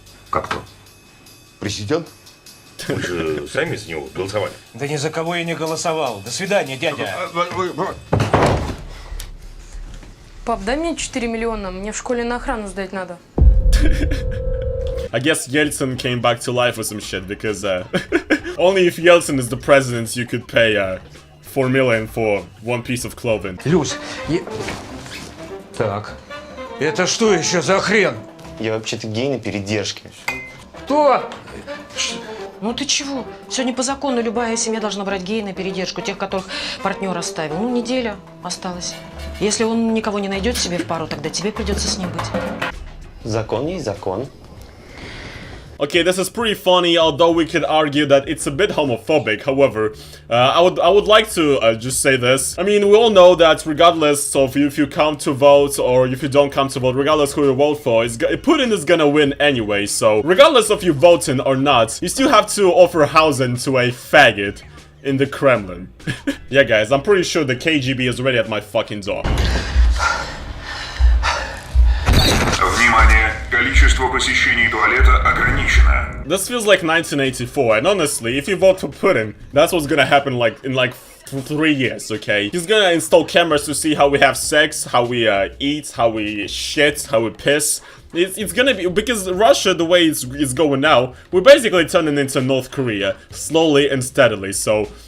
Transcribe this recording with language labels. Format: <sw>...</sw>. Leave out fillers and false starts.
<ru>Как кто? Президент? Вы же сами за него голосовали. Да ни за кого я не голосовал. До свидания, дядя. Пап, дай мне 4 миллиона, мне в школе на охрану сдать надо.</ru> <en>I guess Yeltsin came back to life or some shit, because only if Yeltsin is the president you could pay 4 million for one piece of clothing.</en> <ru>Люсь, Так, это что еще за хрен? Я вообще-то гей на передержке. Кто? Ну ты чего? Сегодня по закону любая семья должна брать гея на передержку, тех, которых партнер оставил. Ну, неделя осталась. Если он никого не найдет себе в пару, тогда тебе придется с ним быть. Закон есть закон.</ru> <en>Okay, this is pretty funny, although we could argue that it's a bit homophobic. However, I would like to just say this. I mean, we all know that regardless of if you come to vote or if you don't come to vote, regardless who you vote for, Putin is gonna win anyway. So, regardless of you voting or not, you still have to offer housing to a faggot in the Kremlin. Yeah, guys, I'm pretty sure the KGB is already at my fucking door.</en> <ru>Внимание! Количество посещений туалета ограничено.</ru> <en>This feels like 1984, and honestly, if you vote for Putin, that's what's gonna happen in 3 years, okay? He's gonna install cameras to see how we have sex, how we eat, how we shit, how we piss. It's gonna be, because Russia, the way it's going now, we're basically turning into North Korea, slowly and steadily, so...</en>